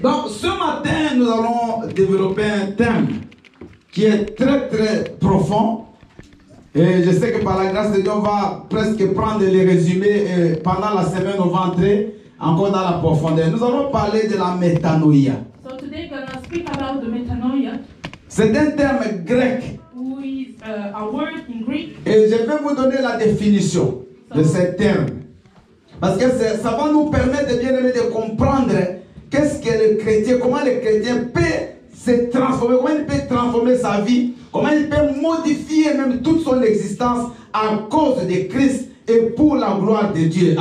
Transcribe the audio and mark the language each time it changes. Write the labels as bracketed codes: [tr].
[fr] Donc ce matin, nous allons développer un thème qui est très très profond. Et je sais que par la grâce de Dieu, on va presque prendre les résumés et pendant la semaine, on va entrer encore dans la profondeur. Nous allons parler de la métanoïa. [en] So today we're going to speak about the metanoia, [fr] C'est un terme grec. [en] who is a word in Greek. [fr] Et je vais vous donner la définition de ce terme. Parce que ça va nous permettre bien aimé de comprendre qu'est-ce que le chrétien, comment le chrétien peut se transformer, comment il peut transformer sa vie, comment il peut modifier même toute son existence à cause de Christ et pour la gloire de Dieu.